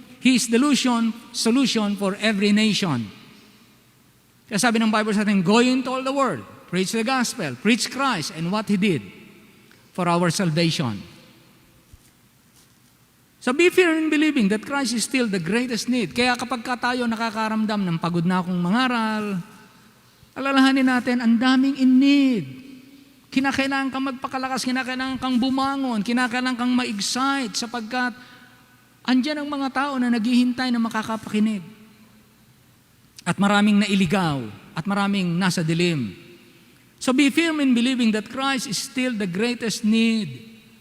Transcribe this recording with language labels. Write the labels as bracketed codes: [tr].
[en] He is the solution for every nation. [tl] Kaya sabi ng Bible sa atin, [en] go into all the world, preach the gospel, preach Christ and what He did for our salvation. So be firm in believing that Christ is still the greatest need. [tl] Kaya kapag tayo nakakaramdam ng pagod na akong mangaral, alalahanin natin, ang daming in need. Kinakailangan kang magpakalakas, kinakailangan kang bumangon, kinakailangan kang ma-excite sapagkat andyan ang mga tao na naghihintay na makakapakinig. At maraming nailigaw, at maraming nasa dilim. [en] So be firm in believing that Christ is still the greatest need.